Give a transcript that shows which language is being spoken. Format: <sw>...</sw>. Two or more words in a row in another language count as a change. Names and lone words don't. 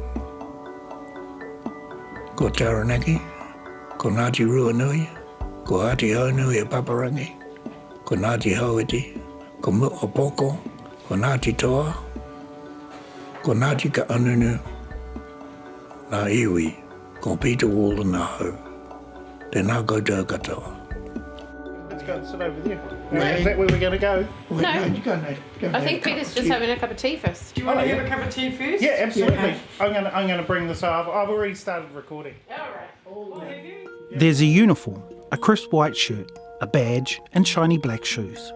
<mi>ko Taranaki, ko Ngāti Ruanui, ko Ati Haunui e Paparangi, ko Ngāti Hauiti, ko Mu'opoko, ko Ngāti Toa, ko Ngāti Ka Anunu, nā iwi, ko Peter Walden nā hau, tēnā koutou katoa.</mi> <en>Let's go and sit over there. Is that where we're going to go? Wait, No. you go now. I think Peter's just having a cup of tea first. Do you want to have a cup of tea first? Yeah, absolutely. Yeah. I'm going to bring this up. I've already started recording. All right. There's a uniform, a crisp white shirt, a badge and shiny black shoes.</en>